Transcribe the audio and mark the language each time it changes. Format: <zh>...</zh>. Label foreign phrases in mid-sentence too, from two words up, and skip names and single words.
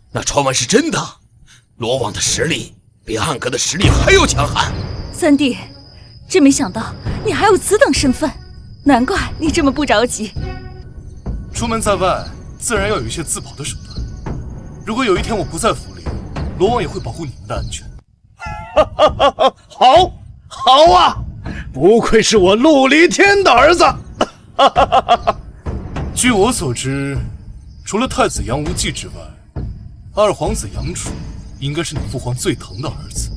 <zh>那传闻是真的，罗网的实力比暗格的實力還要強悍。三弟，真沒想到你還有此等身份，難怪你這麼不着急。出門在外，自然要有一些自保的手段。如果有一天我不在府裡，羅網也會保護你們的安全。好，好啊！不愧是我陸離天的兒子。據我所知，除了太子楊無忌之外，二皇子楊楚應該是你父皇最疼的兒子。</zh>